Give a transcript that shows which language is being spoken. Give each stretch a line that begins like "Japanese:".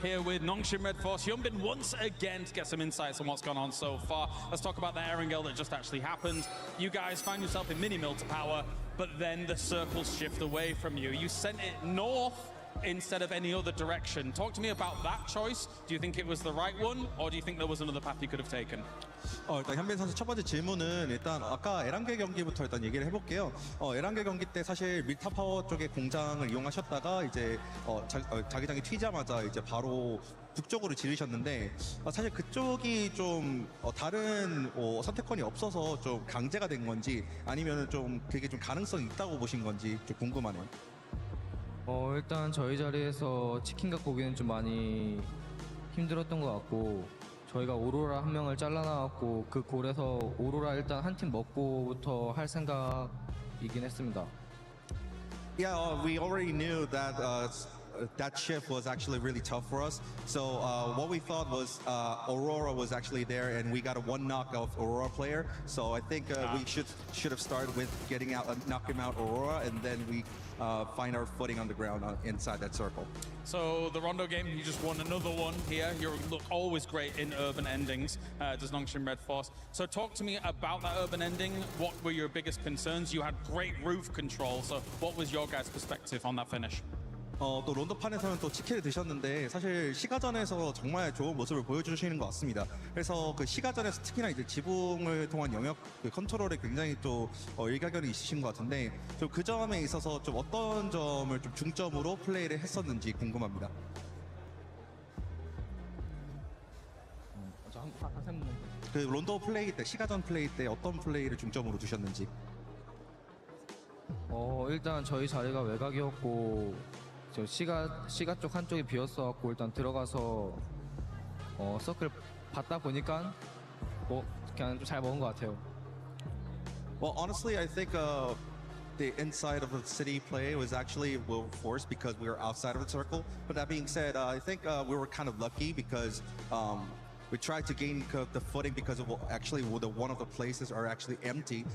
English: Here with Nongshim Red Force, Hyunbin once again to get some insights on what's gone on so far. Let's talk about the Erangel that just actually happened. You guys found yourself in mini-mill to power, but then the circles shift away from you. You sent it north instead of any other direction. Talk to me about that choice. Do you think it was the right one, or do you think there was another path you could have taken?
Korean: 일단 현빈 선수 첫 번째 질문은 일단 아까 에란겔 경기부터 일단 얘기를 해볼게요. 에란겔 경기 때 사실 밀타 파워 쪽의 공장을 이용하셨다가 이제 자기장이 튀자마자 이제 바로 북쪽으로 지르셨는데 사실 그쪽이 좀 다른 선택권이 없어서 좀 강제가 된 건지 아니면은 좀 그게 좀 가능성이 있다고 보신 건지 좀 궁금하네요. 일단 저희 자리에서 치킨 갖고 오기는 좀 많이 힘들었던 것 같고, 저희가 오로라 한 명을 잘라나왔고 그 골에서 오로라 일단 한 팀 먹고부터 할 생각이긴 했습니다.
English: Yeah, we already knew that that shift was actually really tough for us. So what we thought was Aurora was actually there, and we got a one knock of Aurora player. So I think we should have started with getting out, knocking out Aurora, and then we find our footing on the ground inside that circle. So the Rondo game, you just won another one here. You look always great in urban endings, does Nongshim Red Force. So talk to me about that urban ending. What were your biggest concerns? You had great roof control. So what was your guys' perspective on that finish?
Korean: 또 론도판에서는 또 치킨을 드셨는데 사실 시가전에서 정말 좋은 모습을 보여주시는 것 같습니다. 그래서 그 시가전에서 특히나 이제 지붕을 통한 영역 컨트롤에 굉장히 또 일가견이 있으신 것 같은데 좀 그 점에 있어서 좀 어떤 점을 좀 중점으로 플레이를 했었는지 궁금합니다. 그 론도 플레이 때 시가전 플레이 때 어떤 플레이를 중점으로 두셨는지. 일단 저희 자리가 외곽이었고 저 시가 쪽 한쪽이 비었어갖고 일단 들어가서 서클 받다 보니까 그냥 좀 잘 먹은 것 같아요.
English: Well, honestly, I think the inside of the city play was actually well forced because we were outside of the circle. But that being said, I think we were kind of lucky because we tried to gain the footing because of actually one of the places are actually empty.